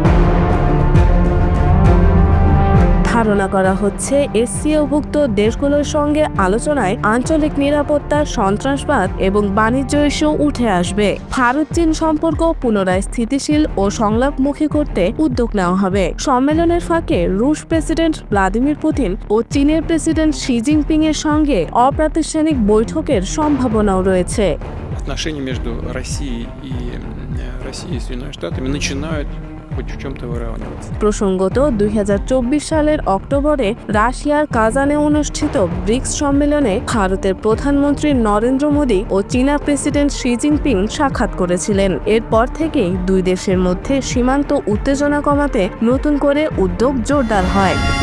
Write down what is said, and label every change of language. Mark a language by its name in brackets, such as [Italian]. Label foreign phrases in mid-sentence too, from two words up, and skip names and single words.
[Bangla] ধারণা করা হচ্ছে এসসিওভুক্ত দেশগুলোর সঙ্গে আলোচনায় আঞ্চলিক নিরাপত্তা, সন্ত্রাসবাদ এবং বাণিজ্য ইস্যু উঠে আসবে। ভারত চীন সম্পর্ক পুনরায় স্থিতিশীল ও সংলাপমুখী করতে উদ্যোগ নেওয়া হবে। সম্মেলনের ফাঁকে রুশ প্রেসিডেন্ট ভ্লাদিমির পুতিন ও চীনের প্রেসিডেন্ট শি জিনপিং এর সঙ্গে অপ্রাতিষ্ঠানিক বৈঠকের সম্ভাবনাও রয়েছে। [Russian] Отношения между Россией и Россией и Соединенными Штатами начинают хоть в чем-то выравниваться. [Bangla] প্রসঙ্গত 2024 সালের অক্টোবরে রাশিয়ার কাজানে অনুষ্ঠিত ব্রিক্স সম্মেলনে ভারতের প্রধানমন্ত্রী নরেন্দ্র মোদী ও চীনা প্রেসিডেন্ট শি জিনপিং সাক্ষাৎ করেছিলেন। এরপর থেকেই দুই দেশের মধ্যে সীমান্ত উত্তেজনা কমাতে নতুন করে উদ্যোগ জোরদার হয়।